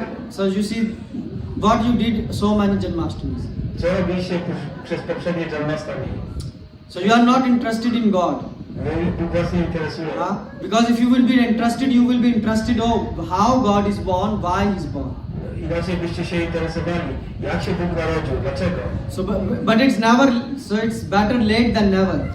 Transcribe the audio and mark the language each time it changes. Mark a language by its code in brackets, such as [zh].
[en] So you see what you did so many Janmashtamis. [pl] Co robiliście przez poprzednie Janmastami? [en] So you are not interested in God. [pl] Bóg was nie interesuje. [en] Because if you will be interested, you will be interested how God is born, why He is born. [pl] Inaczej byście się interesowali, jak się Bóg narodził, dlaczego. [en] So, but it's better late than never.